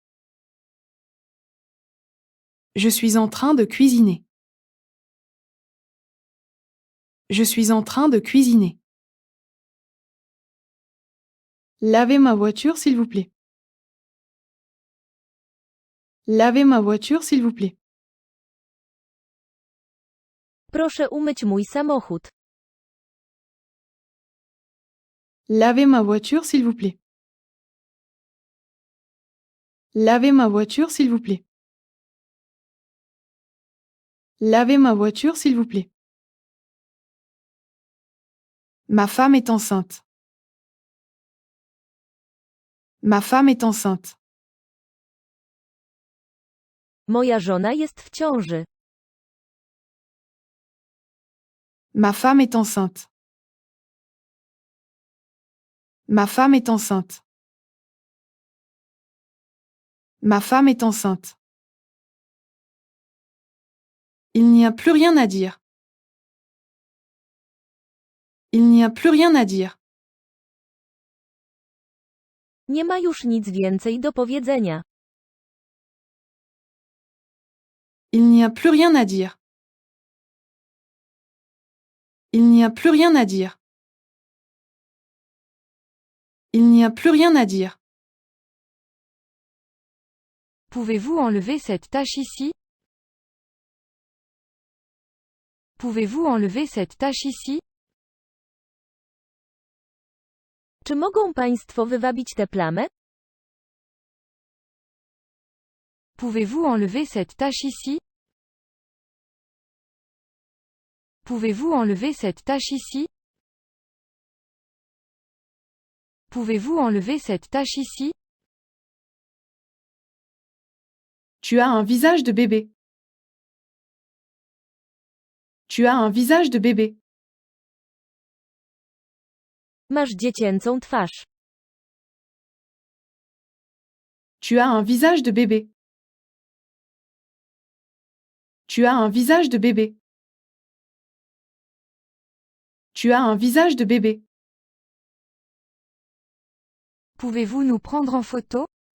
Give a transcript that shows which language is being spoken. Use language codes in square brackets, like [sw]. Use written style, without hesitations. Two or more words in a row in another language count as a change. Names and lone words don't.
[fr] Je suis en train de cuisiner. Je suis en train de cuisiner. Lavez ma voiture, s'il vous plaît. Lavez ma voiture, s'il vous plaît. [pl] Proszę umyć mój samochód. [fr] Lavez ma voiture, s'il vous plaît. Lavez ma voiture, s'il vous plaît. Lavez ma voiture, s'il vous plaît. Ma femme est enceinte. Ma femme est enceinte. [pl] Moja żona jest w ciąży. [fr] Ma femme est enceinte. Ma femme est enceinte. Ma femme est enceinte. Il n'y a plus rien à dire. Il n'y a plus rien à dire. [pl] Nie ma już nic więcej do powiedzenia. [fr] Il n'y a plus rien à dire. Il n'y a plus rien à dire. Il n'y a plus rien à dire. Pouvez-vous enlever cette tache ici? Pouvez-vous enlever cette tache ici? [pl] Czy mogą Państwo wywabić tę plamę? [fr] Pouvez-vous enlever cette tache ici? Pouvez-vous enlever cette tache ici? Pouvez-vous enlever cette tache ici? Tu as un visage de bébé. Tu as un visage de bébé. [pl] Masz dziecięcą twarz. [fr] Tu as un visage de bébé. Tu as un visage de bébé. Tu as un visage de bébé. Pouvez-vous nous prendre en photo?